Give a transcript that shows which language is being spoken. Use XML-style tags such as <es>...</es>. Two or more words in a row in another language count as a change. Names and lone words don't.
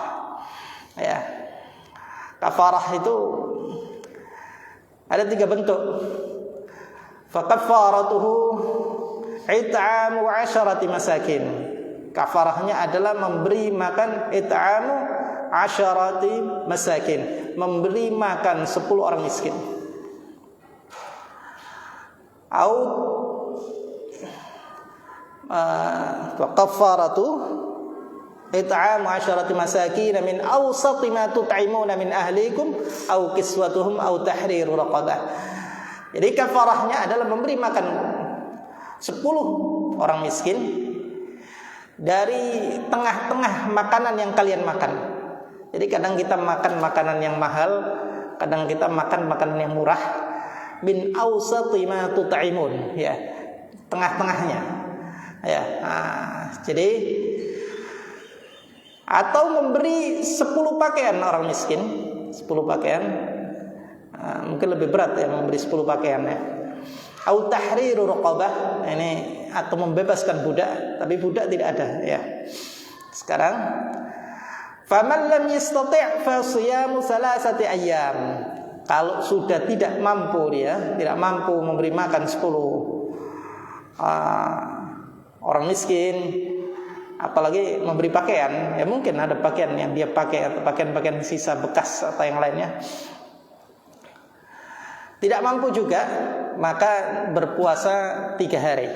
<id>Ya, kafarah itu ada 3 bentuk.</id> <ar>فكفارته إطعام عشرة مساكين.</ar> <id>Kafarahnya adalah memberi makan,</id> <ar>إطعام عشرة مساكين,</ar> <id>memberi makan 10 orang miskin.</id> <ar>أو كفارة إطعام عشرة مساكين من أوسط ما تطعمون من أهليكم أو كسوتهم أو تحرير رقبة.</ar> <id>Jadi kafarahnya adalah memberi makan 10 orang miskin dari tengah-tengah makanan yang kalian makan. Jadi kadang kita makan makanan yang mahal, kadang kita makan makanan yang murah.</id> <ar>من أوسط ما تطعمون,</ar> <id>ya, tengah-tengahnya, ya. Jadi atau memberi 10 pakaian orang miskin, 10 pakaian, mungkin lebih berat ya memberi 10 pakaian, ya.</id> <ar>أو تحرير رقبة,</ar> <id>ini atau membebaskan budak, tapi budak tidak ada, ya. Sekarang</id> <ar>فمن لم يستطع فصيام 3 أيام.</ar> <id>Kalau sudah tidak mampu, dia tidak mampu memberi makan 10 orang miskin, apalagi memberi pakaian, ya mungkin ada pakaian yang dia pakai atau pakaian-pakaian sisa bekas atau yang lainnya, tidak mampu juga, maka berpuasa 3 hari.</id>